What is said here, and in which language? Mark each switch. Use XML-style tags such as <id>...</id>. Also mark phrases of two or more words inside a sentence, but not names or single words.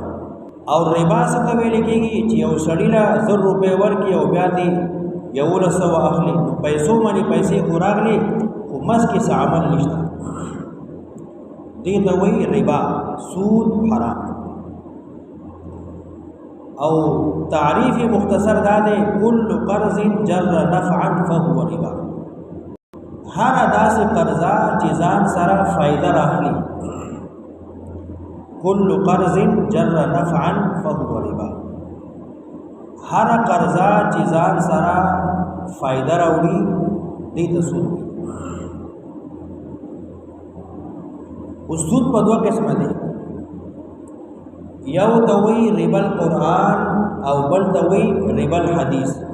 <ps>او ربا څه ته ویل کېږي چې یو سړي له 1000 روپۍ ورکړي او بیا دې 1100 اخلي نو پیسو باندې پیسې خو راغلي خو مس کې څه عمل نشته. دې ته وایي ربا سود حرام. او تعریف مختصر دا دی</ps> <ar>کل قرض جر نفعا فهو ربا.</ar> <ps>هر داسې قرضه چې ځان سره فائدہ راخلي</ps> <ar>کل قرض جر نفعا فهو ربا.</ar> <ps>هر قرضه چې ځان سره فائدہ راوړي دې ته سود. اوس سود په دوه قسمه دي یو ته وایي</ps> <ar>ربا القرآن</ar> <ps>او بل ته وایي</ps> <ar>ربا الحدیث.</ar>